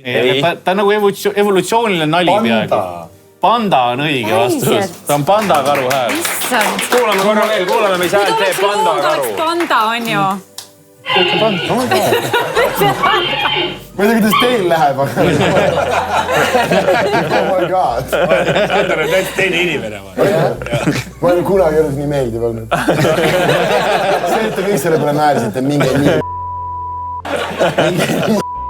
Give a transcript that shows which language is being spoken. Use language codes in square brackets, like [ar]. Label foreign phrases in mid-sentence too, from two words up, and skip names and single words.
[et] Ta on nagu evolutsiooniline nali peaaegu. Panda. Panda on õige vastus. Ta on pandakaru hääl. Issand. Kuulame korra veel, kuulame, mis häält teeb pandakaru. Panda on ju. Ma ei tea, kuidas teil läheb, aga... [en] Oh my god. [et] Sander on täitsa teine inimene. Ma olen kunagi elus nii meeldiv olnud. See, et te kõik selle peale naersite, mingi...